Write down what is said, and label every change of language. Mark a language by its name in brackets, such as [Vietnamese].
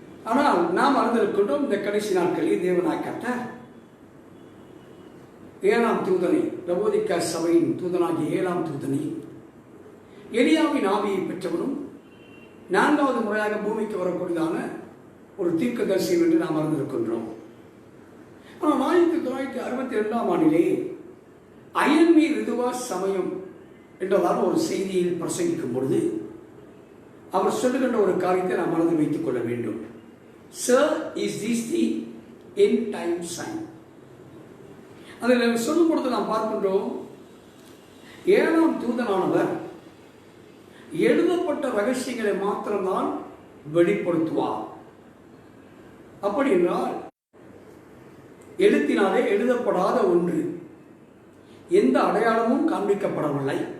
[Tamil] ஆனால் நாம் அறிந்திருக்கின்றோம், இந்த கடைசி நாட்களில் தேவனாய் கர்த்தர் 7ஆம் தூதனை, லவோதிக்கா சபையின் தூதனாகிய 7ஆம் தூதனை, எலியாவின் ஆவியை பெற்றவனும் 4வது முறையாக பூமிக்கு வரக்கூடியதான ஒரு தீர்க்கதரிசி என்று நாம் அறிந்திருக்கின்றோம். ஆனால் 1962ஆம் ஆண்டிலே அயன்மீ ரிதுவா சமயம் என்றதான ஒரு செய்தியில் பிரசங்கிக்கும் பொழுது அவர் சொல்லுகின்ற ஒரு காரியத்தை நாம் மனதில் வைத்துக் கொள்ள வேண்டும். [English] Sir, is this the end time sign? [Tamil] அதில் சொல்லும் பொழுது நாம் பார்க்கின்றோம், 7ஆம் தூதனானவர் எழுதப்பட்ட ரகசியங்களை மாத்திரம்தான் வெளிப்படுத்துவார். அப்படி என்றால் எழுத்தினாலே எழுதப்படாத ஒன்று, எந்த அடையாளமும் காண்பிக்கப்படவில்லை.